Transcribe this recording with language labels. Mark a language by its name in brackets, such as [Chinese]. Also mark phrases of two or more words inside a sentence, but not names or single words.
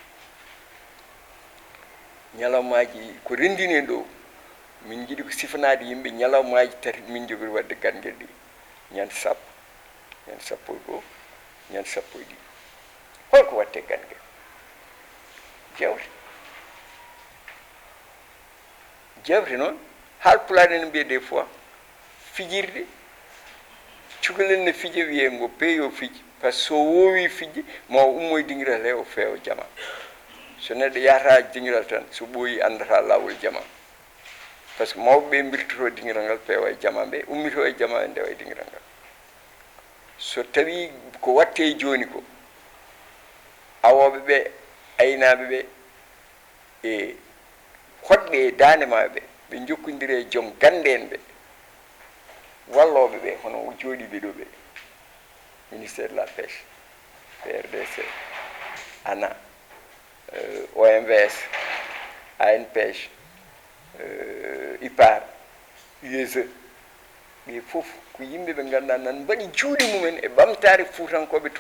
[Fula] ñalawmaji ko rendini en ɗo min jiiɗi ko sifanade yimɓe ñalawmaji tati min jogori wadde ganguel ɗi ñande sappo ñande sappo e goho ñande sappo e ɗiɗi holko watte ganguel jewte noon Haalpulaar ne mbiya [French] des fois [Fula] fijirde cukalel ne fija wiye ngo peeyo fiji [French] par ce que [Fula] so woowi fijde ma ummoye dingiral he o feewa jama so neɗɗo yahata dingiral tan so ɓooyi andata lawol jama [French] par ce que [Fula] mawɓe ɓe mbirtoto dingiral ngal peewa e jama ɓe ummito e jama ɓe ndewa e dingiral ngal so tawi ko watte joni ko awoɓe ɓe aynaɓe ɓe e hoɗɓe e dande maɓe ɓe jokkodiri e joom gande en ɓe walloɓe ɓe hono jooɗiɓe ɗo ɓe [French] ministére de la pêche [Fula] PRDC ANA OMVS ANPEJ IPAR USE ɓe fof ko yimɓe ɓe ganduɗa nan mbaɗi juuɗe mumen e ɓamtare fuutankoɓe to